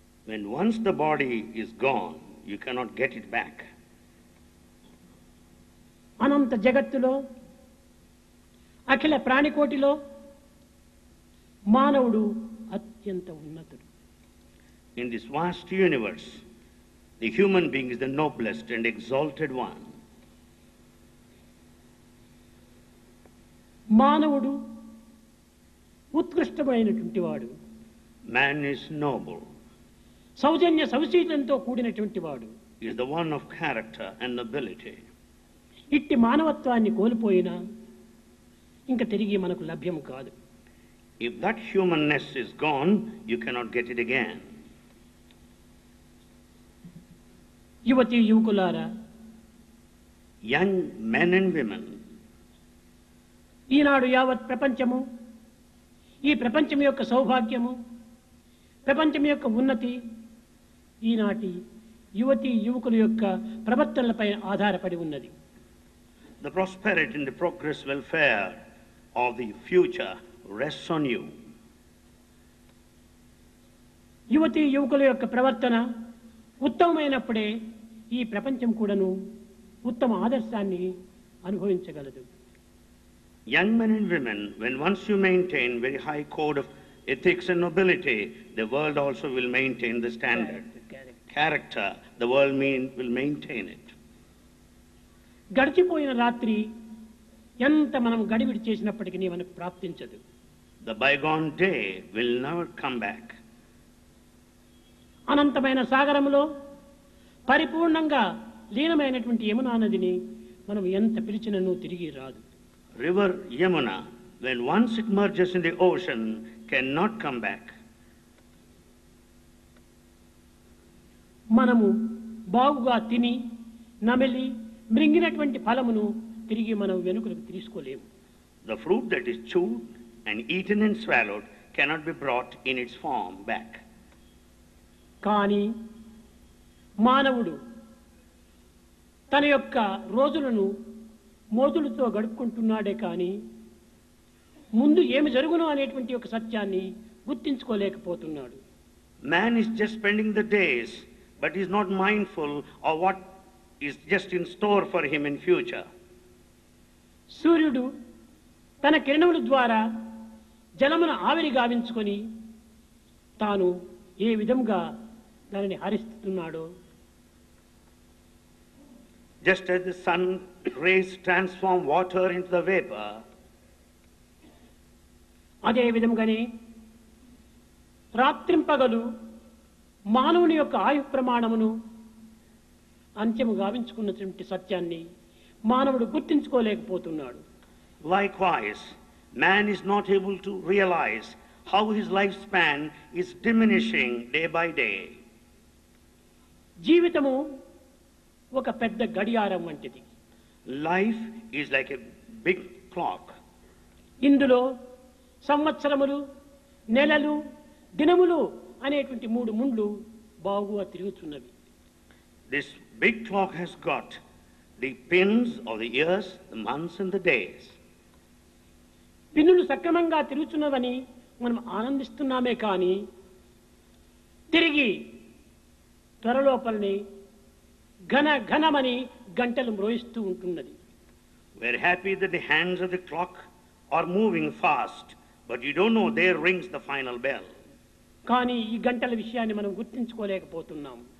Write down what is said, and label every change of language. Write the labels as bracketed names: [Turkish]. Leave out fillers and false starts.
[English] When once the body is gone, you cannot get it back. [Telugu] అనంత జగత్తులో అఖిల ప్రాణికోటిలో మానవుడు అత్యంత ఉన్నతుడు. [English] In this vast universe, the human being is the noblest and exalted one. [Telugu] మానవుడు ఉత్కృష్టమైనటువంటి వాడు. [English] Man is noble. [Telugu] సౌజన్య సౌశీలంతో కూడినటువంటి వాడు. [English] He is the one of character and nobility. [Telugu] ఇట్టి మానవత్వాన్ని కోల్పోయినా ఇంకా తిరిగి మనకు లభ్యం కాదు. [English] If that humanness is gone, you cannot get it again. [Telugu] యువతి యువకులారా, [English] Young men and women, [Telugu] ఈనాడు యావత్ ప్రపంచము, ఈ ప్రపంచం యొక్క సౌభాగ్యము, ప్రపంచం యొక్క ఉన్నతి ఈనాటి యువతి యువకుల యొక్క ప్రవర్తనలపై ఆధారపడి ఉన్నది. [English] the prosperity and the progress welfare of the future rests on you. [Telugu] యువతి యువకుల యొక్క ప్రవర్తన ఉత్తమమైనప్పుడే ఈ ప్రపంచం కూడాను ఉత్తమ ఆదర్శాన్ని అనుభవించగలదు. [English] Young men and women, when once you maintain very high code of ethics and nobility, the world also will maintain the standard. Character, the world will maintain it. [Telugu] గడిచిపోయిన రాత్రి ఎంత మనం గడిబిడి చేసినప్పటికీ మనకు ప్రాప్తించదు. [English] The bygone day will never come back. [Telugu] అనంతమైన సాగరములో పరిపూర్ణంగా లీనమైనటువంటి యమునా నదిని మనం ఎంత పిలిచినను తిరిగి రాదు. [English] River Yamuna, when once it merges in the ocean, cannot come back. [Telugu] మనము బాగుగా తిని నమిలి మృంగినటువంటి ఫలమును తిరిగి మనం వెనుకలకు తీసుకోలేము. [English] The fruit that is chewed and eaten and swallowed cannot be brought in its form back. [Telugu] కానీ మానవుడు తన యొక్క రోజులను మోదులతో గడుపుకుంటున్నాడే కానీ ముందు ఏమి జరుగునో అనేటువంటి ఒక సత్యాన్ని గుర్తించుకోలేకపోతున్నాడు. [English] Man is just spending the days, but is not mindful of what is just in store for him in future. [Telugu] సూర్యుడు తన కిరణముల ద్వారా జలమును ఆవిరి గావించుకొని తాను ఏ విధంగా దానిని హరిస్తున్నాడో, [English] Just as the sun rays transform water into the vapor, [Telugu] అదే విధంగానే రాత్రింపగలు మానవుని యొక్క ఆయు ప్రమాణమును అంత్యము గావించుకున్నటువంటి సత్యాన్ని మానవుడు గుర్తించుకోలేకపోతున్నాడు. [English] Likewise, man is not able to realize how his lifespan is diminishing day by day. [Telugu] జీవితము ఒక పెద్ద గడియారం వంటిది. [English] Life is like a big clock. [Telugu] ఇందులో సంవత్సరములు, నెలలు, దినములు అనేటువంటి మూడు ముండ్లు బాగుగా తిరుగుతున్నవి. [English] This big clock has got the pins of the years, the months and the days. [Telugu] పిన్నులు సక్రమంగా తిరుగుతున్నవని మనం ఆనందిస్తున్నామే కానీ తిరిగి త్వరలోపలని ఘనమని గంటలు మ్రోయిస్తూ ఉంటున్నది. [English] We are happy that the hands of the clock are moving fast, but you don't know there rings the final bell. [Telugu] కానీ ఈ గంటల విషయాన్ని మనం గుర్తించుకోలేకపోతున్నాం.